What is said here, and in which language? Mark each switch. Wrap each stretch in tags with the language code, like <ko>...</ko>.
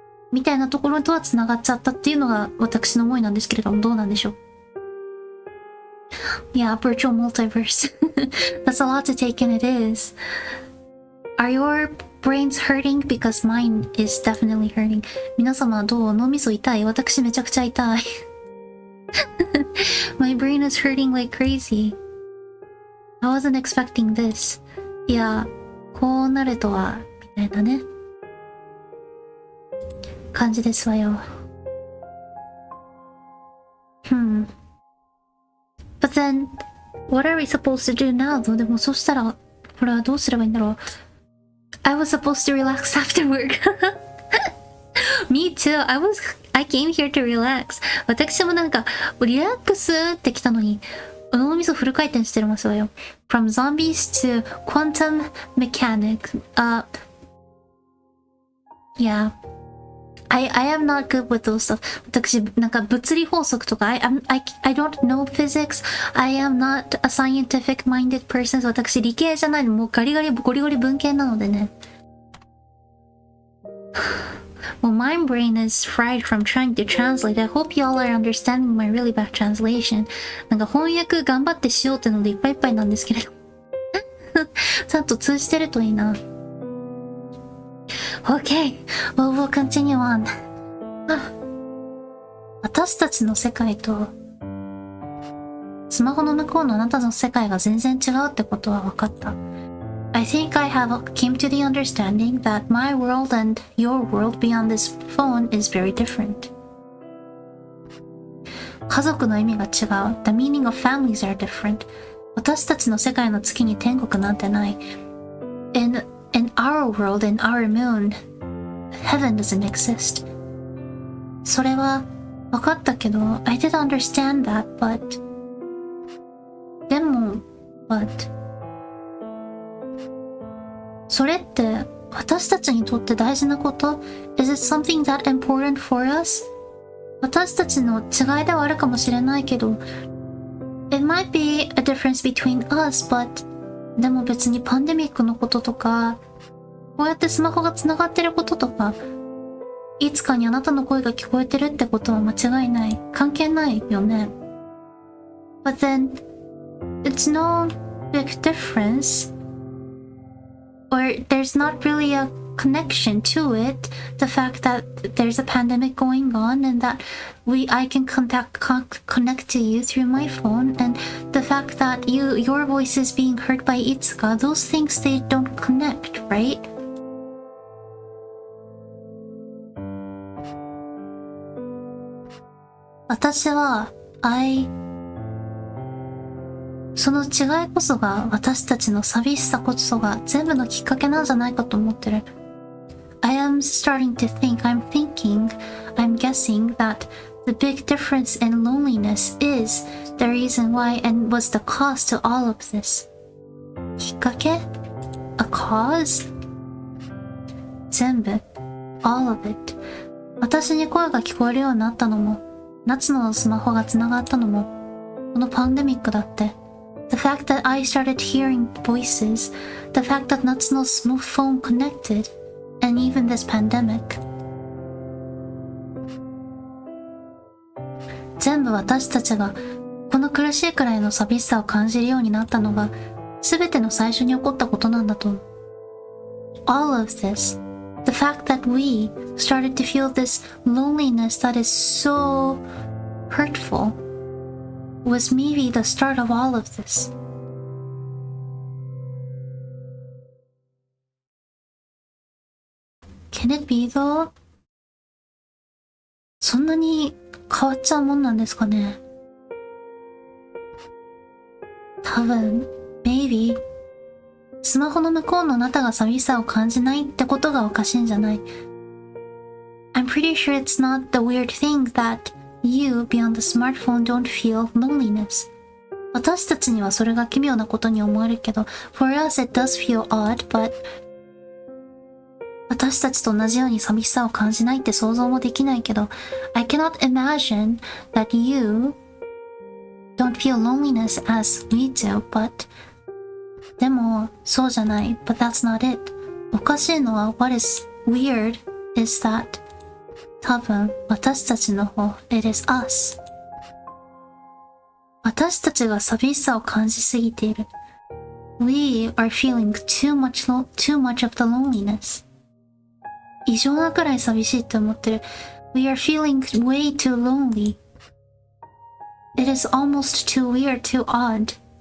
<ja>みたいなところとは繋がっちゃったっていうのが私の思いなんですけれどもどうなんでしょう</ja> <en>Yeah, virtual multiverse. That's a lot to take in, it is. Are your brains hurting? Because mine is definitely hurting.</en> <ja>皆様どう？脳みそ痛い？私めちゃくちゃ痛い。</ja> <en>My brain is hurting like crazy. I wasn't expecting this.</en> <ja>いや、こうなるとは、みたいなね。感じですわよ。</ja> <en>But then, what are we supposed to do now?</en> <ja>でもそしたら、これはどうすればいいんだろう。</ja> <en>I was supposed to relax after work. Me too. I came here to relax.</en> <ja>私もなんか、リラックスって来たのに、脳みそフル回転してますわよ。</ja> <en>From zombies to quantum mechanics. Yeah. I am not good with those stuff.</en> <ja>私、なんか物理法則とか、</ja> <en>I don't know physics. I am not a scientific minded person.</en> <ja>私、理系じゃないの。もうゴリゴリ文系なのでね。</ja> <en>Well, my brain is fried from trying to translate. I hope y'all are understanding my really bad translation.</en> <ja>なんか翻訳頑張ってしようってのでいっぱいいっぱいなんですけれど。ちゃんと通じてるといいな。</ja> <en>Okay, well, we'll continue on.</en> <ja>私たちの世界とスマホの向こうのあなたの世界が全然違うってことは分かった。</ja> <en>I think I have came to the understanding that my world and your world beyond this phone is very different.</en> <ja>家族の意味が違う。</ja> <en>The meaning of families are different.</en> <ja>私たちの世界の月に天国なんてない。</ja> <en>In our world, in our moon, heaven doesn't exist.</en> <ja>それは分かったけど、</ja> <en>I did understand that, but</en> <ja>でも、but それって私たちにとって大事なこと？</ja> <en>Is it something that important for us?</en> <ja>私たちの違いではあるかもしれないけど、</ja> <en>It might be a difference between us, but</en> <ja>でも別にパンデミックのこととか、こうやってスマホがつながってることとか、いつかにあなたの声が聞こえてるってことは間違いない。関係ないよね。</ja> <en>But then, it's no big difference, or there's not really a connection to it. The fact that there's a pandemic going on and that I can connect to you through my phone, and the fact that your voice is being heard by Itsuka, those things, they don't connect, right?</en> <ja>私は、その違いこそが私たちの寂しさこそが全部のきっかけなんじゃないかと思ってる。</ja> <en>I am starting to think, I'm guessing that the big difference in loneliness is the reason why and was the cause to all of this.</en> <ja>きっかけ？</ja> <en>A cause?</en> <ja>全部。</ja> <en>All of it.</en> <ja>私に声が聞こえるようになったのも、夏野のスマホがつながったのも、このパンデミックだって。</ja> <en>The fact that I started hearing voices, the fact that Natsuno's phone connected, and even this pandemic.</en> <ja>全部私たちがこの苦しいくらいの寂しさを感じるようになったのが全ての最初に起こったことなんだと思う。</ja> <en>All of this, the fact that we started to feel this loneliness that is so hurtful, was maybe the start of all of this. Can it be though?</en> <ja>そんなに変わっちゃうもんなんですかね。多分、maybe スマホの向こうのあなたが寂しさを感じないってことがおかしいんじゃない。</ja> <en>I'm pretty sure it's not the weird thing that you beyond the smartphone don't feel loneliness.</en> <ja>私たちにはそれが奇妙なことに思えるけど、</ja> <en>for us it does feel odd, but</en> <ja>私たちと同じように寂しさを感じないって想像もできないけど、</ja> <en>I cannot imagine that you don't feel loneliness as we do, but</en> <ja>でも、そうじゃない。</ja> <en>But that's not it.</en> <ja>おかしいのは、</ja> <en>what is weird is that</en> <ja>多分、私たちの方、</ja> <en>it is us.</en> <ja>私たちが寂しさを感じすぎている。</ja> <en>We are feeling too much of the loneliness.</en> <ja>異常なくらい寂しいって思ってる。</ja> <en>We are feeling way too lonely. It is almost too weird, too odd.</en>